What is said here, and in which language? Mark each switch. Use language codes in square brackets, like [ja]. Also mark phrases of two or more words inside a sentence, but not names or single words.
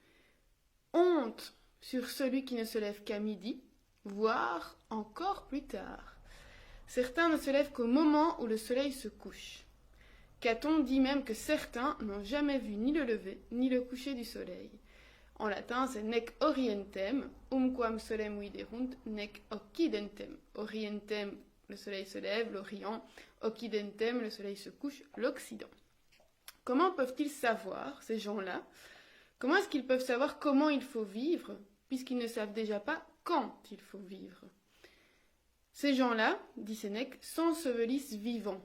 [fr] Honte sur celui qui ne se lève qu'à midi, voire encore plus tard. Certains ne se lèvent qu'au moment où le soleil se couche. Caton dit même que certains n'ont jamais vu ni le lever ni le coucher du soleil. En latin, c'est [la] nec orientem, quam solem viderunt, nec occidentem. [fr] Orientem, le soleil se lève, l'orient, occidentem, le soleil se couche, l'occident. Comment peuvent-ils savoir, ces gens-là? Comment est-ce qu'ils peuvent savoir comment il faut vivre, puisqu'ils ne savent déjà pas quand il faut vivre? Ces gens-là, dit Sénèque, s'ensevelissent vivants.